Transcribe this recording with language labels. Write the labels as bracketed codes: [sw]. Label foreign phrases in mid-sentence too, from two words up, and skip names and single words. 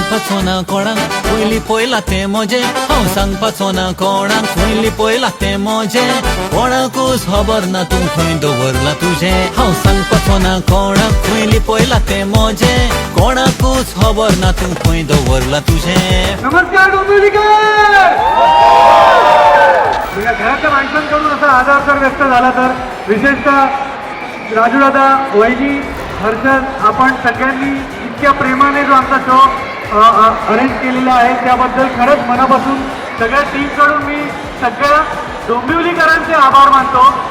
[kok] सांगपाचो ना कोणाक पयली पयला ते मोजे हांव सांगपाचो ना कोणाक पयली पयला ते मोजे कोणाकूच खबर ना तूं खंय दवरला तुझे हांव सांगपाचो ना कोणाक पयली पयला ते मोजे कोणाकूच खबर ना तूं खंय दवरला तुझे. [mr] नमस्कार डोंबिवलीकर. घरातल्या माणसांकडून असा आदर जर व्यक्त झाला तर विशेषतः राजूदादा, वैजी, हर्षद, आपण सगळ्यांनी इतक्या प्रेमाने जो आमचा शो अरेंज केलेला आहे त्याबद्दल खरंच मनापासून सगळ्या टीमकडून मी सगळ्या डोंबिवलीकरांचे आभार मानतो.